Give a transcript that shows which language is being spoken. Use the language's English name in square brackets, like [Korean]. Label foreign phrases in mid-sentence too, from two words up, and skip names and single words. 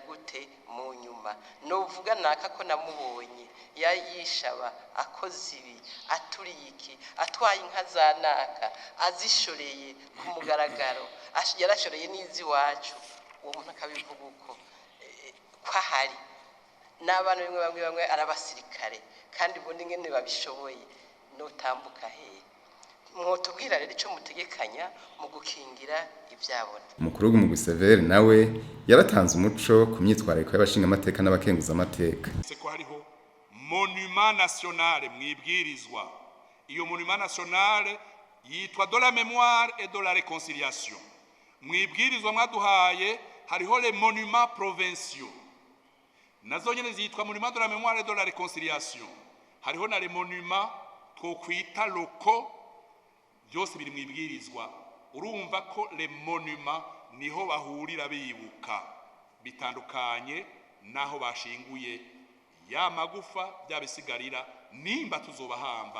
[Rundi] gute mu nyuma novuga naka ko namubonye yayishaba akoze ibi aturiye iki atwaye inka za naka azishoreye ku mugaragaro yarashoreye n'izi wacu uwo muntu akabivuga uko kwahari n'abana bamwe arabasirikare kandi ubundi ngene babishoboye notambuka hehe mwotubwira rero ico mutegekanya mu gukingira ivyabona. Umukuru w'umugwi Severe nawe yaratanze umuco ku myitwariko y'abashinga amateka n'abakenguza amateka. Ko hariho [French] monument national [Rundi] mwibwirizwa, iyo [French] monument national [Rundi] yitwa [French] de la mémoire et de la réconciliation. [Rundi] Mwibwirizwa mwaduhaye hariho [French] les monuments provinciaux, [Rundi] nazo nyene zitwa [French] monument de la mémoire et de la réconciliation. [Rundi] Hariho na [French] les monuments [Rundi] twokwita locaux, byose biri mwibwirizwa. Urumva ko [French] les monuments [Rundi] niho bahurira bibuka, bitandukanye naho bashinguye ya magufa byabisigarira nimba tuzobahamba